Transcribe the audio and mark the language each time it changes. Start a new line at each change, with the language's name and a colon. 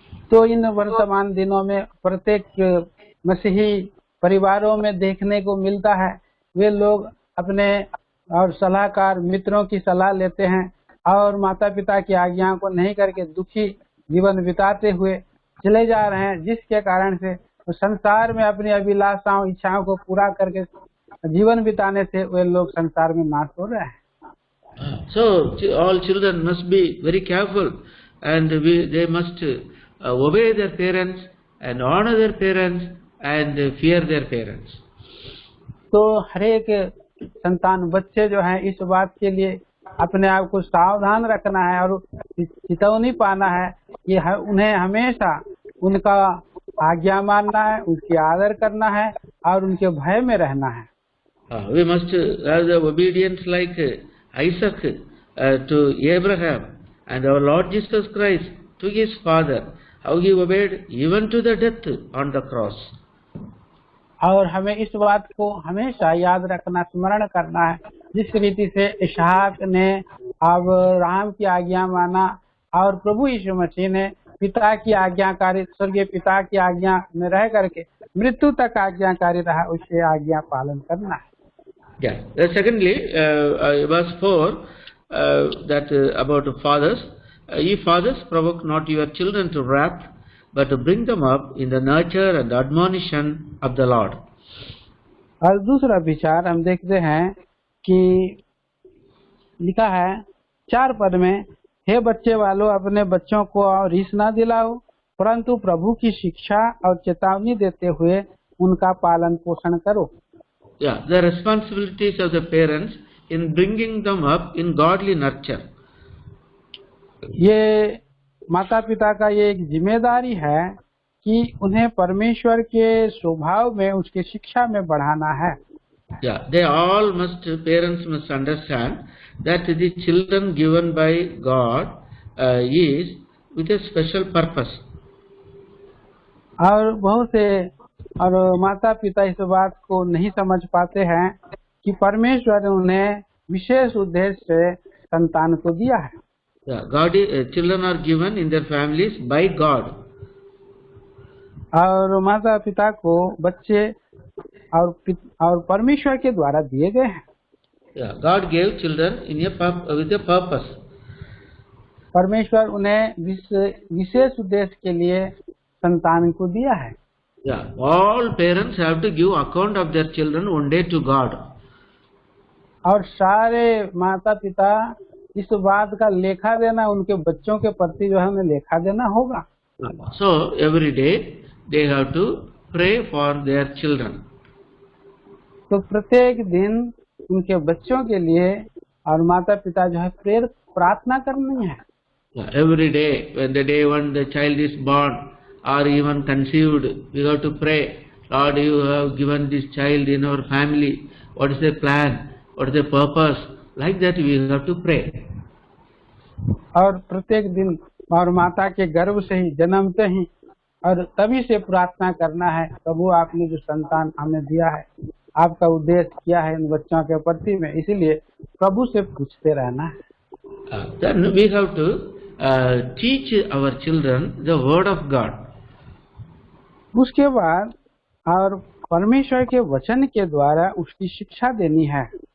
Hindi: तो इन वर्तमान दिनों में प्रत्येक मसीही परिवारों में देखने को मिलता है, वे लोग अपने और सलाहकार मित्रों की सलाह लेते हैं और माता पिता की आज्ञा को नहीं करके दुखी जीवन बिताते हुए चले जा रहे हैं, जिसके कारण से संसार में अपनी अभिलाषाओं इच्छाओं को पूरा करके जीवन बिताने से वे लोग संसार में नाश हो रहे हैं.
English: So all children must be very careful, and they must obey their parents and honor their parents and fear their parents.
Hindi: तो हर एक संतान बच्चे जो हैं इस बात के लिए अपने आप को सावधान रखना है और चेतावनी पाना है कि उन्हें हमेशा उनका आज्ञा मानना है, उनकी आदर करना है और उनके भय में रहना है.
English: We must have the obedience like Isaac to Abraham and our Lord Jesus Christ to his father, how he obeyed even to the death on the cross.
Hindi: और हमें इस बात को हमेशा याद रखना, स्मरण करना है जिस रीति से इसहाक ने अब्राहम की आज्ञा माना और प्रभु यीशु मसीह ने पिता की आज्ञाकारी, स्वर्गीय पिता की आज्ञा में रह करके मृत्यु तक आज्ञाकारी रहा, उससे आज्ञा पालन करना है.
English: Yeah. Secondly, verse 4, that about fathers. Ye fathers, provoke not your children to wrath, but to bring them up in the nurture and admonition of the Lord.
Hindi: और दूसरा विचार हम देखते हैं कि लिखा है 4 पद में, हे बच्चे वालों अपने बच्चों को रीस ना दिलाओ, परंतु प्रभु की शिक्षा और चेतावनी देते हुए उनका पालन पोषण करो.
English: Yeah, the responsibilities of the parents in bringing them up in godly nurture.
Hindi: ये माता पिता का ये एक जिम्मेदारी है कि उन्हें परमेश्वर के स्वभाव में, उसके शिक्षा में बढ़ाना है.
English: Yeah, they all must, parents must understand that the children given by God is with a special purpose.
Hindi: और बहुत से और माता पिता इस बात को नहीं समझ पाते हैं कि परमेश्वर ने उन्हें विशेष उद्देश्य से संतान को दिया है.
English: Yeah, children are given in their families by God.
Hindi: और माता पिता को बच्चे और परमेश्वर के द्वारा दिए गए हैं.
English: Yeah, God gave children with a purpose.
Hindi: परमेश्वर उन्हें विशेष उद्देश्य के लिए संतान को दिया है.
English: Yeah, all parents have to give account of their children one day to God.
Hindi: और सारे माता पिता इस बात का लेखा देना उनके बच्चों के प्रति जो है हमें लेखा देना होगा।
English: So every day they have to pray for their children.
Hindi: तो प्रत्येक दिन उनके बच्चों के लिए और माता पिता जो है प्रार्थना करनी है।
English: Every day when the child is born or even conceived, we have to pray, Lord, you have given this child in our family, what is the plan, what is the purpose, like that we have to pray.
Hindi: और प्रत्येक दिन और माता के गर्भ से ही जन्मते ही और तभी से प्रार्थना करना है, प्रभु आपने जो संतान हमें दिया है, आपका उद्देश्य क्या है इन बच्चों के प्रति में, इसीलिए प्रभु से पूछते रहना है।
English: Then we have to teach our children the word of God.
Hindi: उसके बाद और परमेश्वर के वचन के द्वारा उसकी शिक्षा देनी है।